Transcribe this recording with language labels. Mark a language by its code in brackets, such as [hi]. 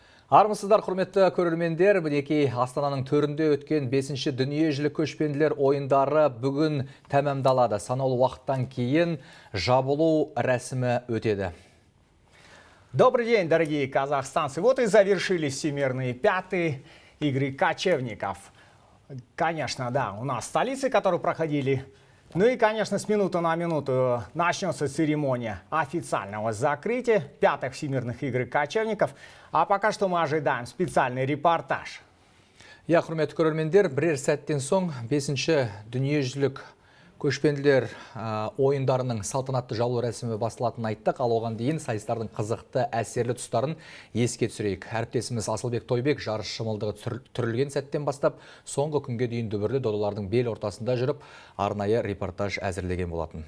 [kk] Армысыздар, құрметті көрермендер. Мінекей Астананың төрінде өткен 5-ші дүниежүзілік көшпенділер ойындары бүгін тәмамдалады. Санаулы уақыттан кейін жабылу рәсімі өтеді. [ru] Добрый день, дорогие казахстанцы. Вот и завершились всемирные пятые игры кочевников. Конечно, да, у нас столицы, которые проходили. Ну и, конечно, с минуты на минуту начнется церемония официального закрытия пятых всемирных игр кочевников. А пока что мы ожидаем специальный репортаж. [kk] Я, құрметті көрермендер, бірер сәттен соң 5-ші дүниежүзілік көшпенділер ойындарының салтанатты жабылу рәсімі басталатынын айттық. Ал оған дейін сайыстардың қызықты әсерлі тұстарын еске түсірейік. Әріптесіміз Асылбек Тойбек жарыс шымылдығы түрілген сәттен бастап соңғы күнге дейін дүбірлі додалардың бел ортасында жүріп, арнайы репортаж әзірлеген болатын.